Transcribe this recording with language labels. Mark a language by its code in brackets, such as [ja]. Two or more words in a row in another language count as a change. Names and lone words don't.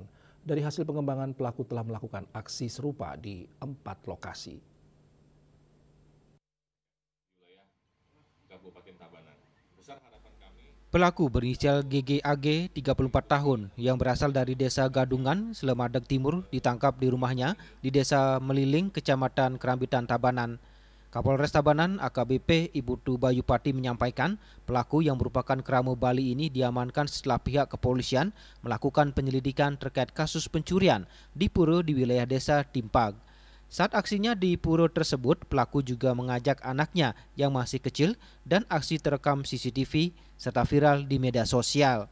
[id] Dari hasil pengembangan, pelaku telah melakukan aksi serupa di 4 lokasi. Pelaku berinisial GGAG 34 tahun yang berasal dari Desa Gadungan, Slemadeg Timur ditangkap di rumahnya di Desa Meliling, Kecamatan Kerambitan, Tabanan. Kapolres Tabanan AKBP Ibu Tu Bayupati menyampaikan pelaku yang merupakan keramu Bali ini diamankan setelah pihak kepolisian melakukan penyelidikan terkait kasus pencurian di pura di wilayah Desa Timpag. Saat aksinya di pura tersebut, pelaku juga mengajak anaknya yang masih kecil dan aksi terekam CCTV serta viral di media sosial.